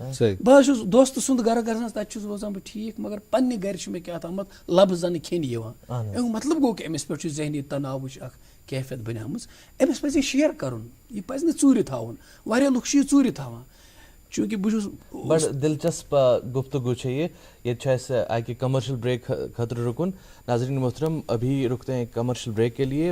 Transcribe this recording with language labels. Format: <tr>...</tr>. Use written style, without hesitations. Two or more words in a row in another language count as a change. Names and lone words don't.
<ks>بہٕ حظ چھُس دوستہٕ سُنٛد گرٕ گژھان تَتہِ چھُس روزان بہٕ ٹھیٖک, مگر پنٛنہِ گرِ چھُ مےٚ کیٛاہ تامَتھ لَبہٕ زَنہٕ کھیٚنہِ یِوان. امیُک مطلب گوٚو کہِ أمِس پٮ۪ٹھ چھُ ذہنی تناوٕچ اکھ کیفیت بنیمٕژ. أمِس پَزِ یہِ شِیر کَرُن, یہِ پَزِ نہٕ ژوٗرِ تھاوُن. واریاہ لُکھ چھِ یہِ ژوٗرِ تھاوان. چوٗنٛکہِ بہٕ چھُس بڑٕ دلچسپ گفتگو چھے یہ. ییٚتہِ چھُ اَسہِ اَکہِ</ks> <en>commercial break</en> <ks>خٲطرٕ رُکُن.</ks> <ur>ناظرین محترم, ابھی رکتے ہیں</ur> <en>commercial break</en> <ur>کے لیے.</ur>